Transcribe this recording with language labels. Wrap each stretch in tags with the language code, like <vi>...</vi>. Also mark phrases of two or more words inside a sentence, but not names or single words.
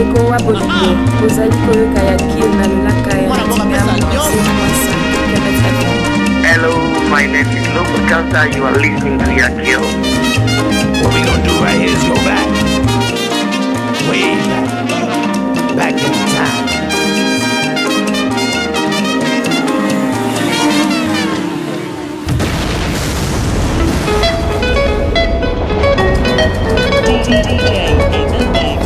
<ln>awa bolingo ozali koyoka ya kil na lolaka ya</ln> <en>Hello, my name is Loco Kansa. You are listening to Yakil. What we gonna do right here is go back. Way back. Back in time. DJ in the mix.</en>